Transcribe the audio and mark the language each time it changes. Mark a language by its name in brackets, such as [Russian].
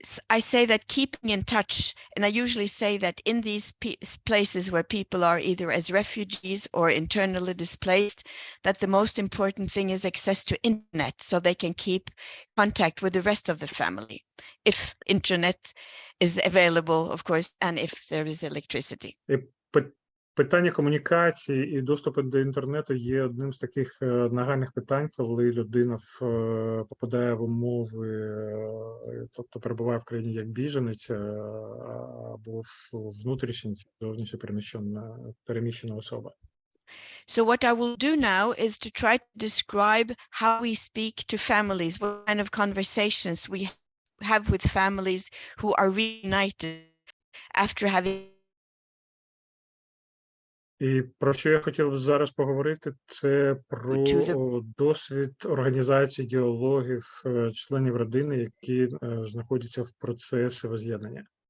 [English] I say that keeping in touch, and I usually say that in these places where people are either as refugees or internally displaced, that the most important thing is access to internet so they can keep contact with the rest of the family, if internet is available, of course, and if there is electricity. [Ukrainian] Питання комунікації і доступу до інтернету є одним з таких нагальних питань, коли людина попадає в умови, тобто перебуває в країні як біженець або внутрішньо чи зовнішньо переміщена особа. [English] So what I will do now is to try to describe how we speak to families, what kind of conversations we have with families who are reunited after having. [Ukrainian] І про що я хотів зараз поговорити, це про досвід організації діалогів членів родини, які знаходяться в процесі возз'єднання.